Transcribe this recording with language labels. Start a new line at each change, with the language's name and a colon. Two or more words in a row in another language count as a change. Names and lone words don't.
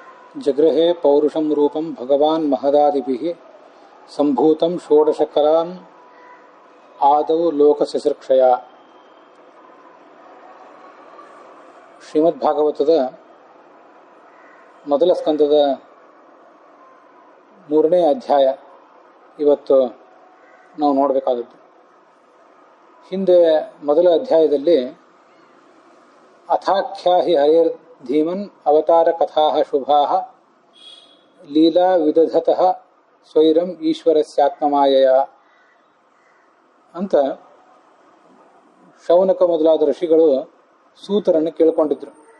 Sanskrit: जगृहे पौरुषं रूपं भगवान् महदादिभिः सम्भूतं षोडशकलाम् आदौ लोकससृक्षया.
Kannada: ಶ್ರೀಮದ್ಭಾಗವತದ ಮೊದಲ ಸ್ಕಂದದ 3ನೇ ಅಧ್ಯಾಯ ಇವತ್ತು ನಾವು ನೋಡಬೇಕಾದದ್ದು. ಹಿಂದೆ ಮೊದಲ ಅಧ್ಯಾಯದಲ್ಲಿ
Sanskrit: ಅಥಾಖ್ಯಾಹಿ ಹರೇರ್ ಧೀಮನ್ ಅವತಾರ ಕಥಾ ಶುಭಾ ಲೀಲಾ ವಿದಧತಃ ಸ್ವೈರಂ ಈಶ್ವರಸ್ಯಾತ್ಮಮಾಯಯ
Kannada: ಅಂತ ಶೌನಕ ಮೊದಲಾದ ಋಷಿಗಳು ಸೂತರನ್ನು ಕೇಳಿಕೊಂಡಿದ್ರು.